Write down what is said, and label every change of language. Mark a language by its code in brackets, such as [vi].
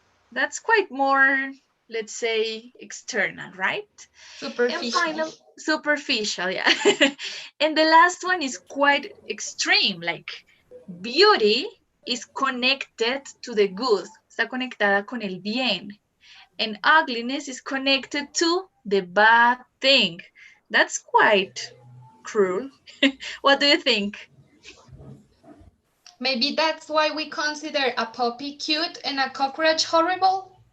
[en] That's quite more, let's say, external, right? Superficial. Superficial, yeah. And the last one is quite extreme, like beauty is connected to the good. [es] Está conectada con el bien. [en] And ugliness is connected to the bad thing. That's quite cruel. What do you think? Maybe that's why we consider a puppy cute and a cockroach horrible.